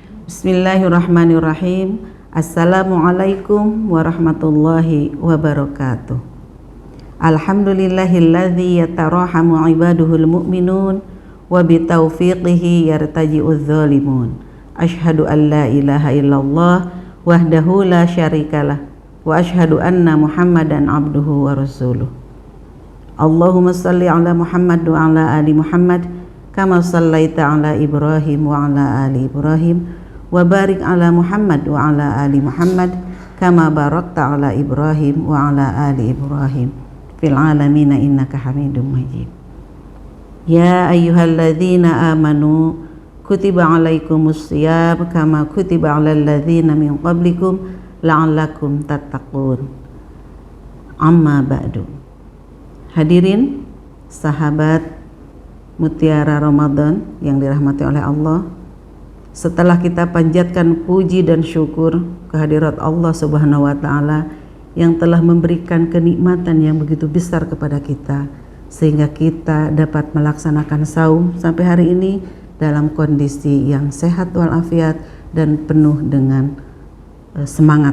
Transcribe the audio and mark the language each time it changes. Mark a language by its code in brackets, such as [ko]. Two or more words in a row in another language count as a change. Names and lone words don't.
[ar] بسم الله الرحمن الرحيم. السلام عليكم ورحمة الله وبركاته. الحمد لله الذي يتراحم عباده المؤمنون وبتوفيقه يرتجع الظالمون. أشهد أن لا إله إلا الله وحده لا شريك له وأشهد أن محمدا عبده ورسوله. اللهم صل على محمد وعلى آل محمد كما صليت على إبراهيم وعلى آل إبراهيم وبارك على محمد وعلى آل محمد كما باركت على إبراهيم وعلى آل إبراهيم في العالمين إنك حميد مجيد. يا أيها الذين آمنوا كتب عليكم الصيام كما كتب على الذين من قبلكم لعلكم تتقون. أما بعد. [id] Hadirin sahabat Mutiara Ramadan yang dirahmati oleh Allah, setelah kita panjatkan puji dan syukur kehadirat Allah [ar] سبحانه وتعالى [id] yang telah memberikan kenikmatan yang begitu besar kepada kita sehingga kita dapat melaksanakan saum sampai hari ini dalam kondisi yang sehat walafiat dan penuh dengan semangat.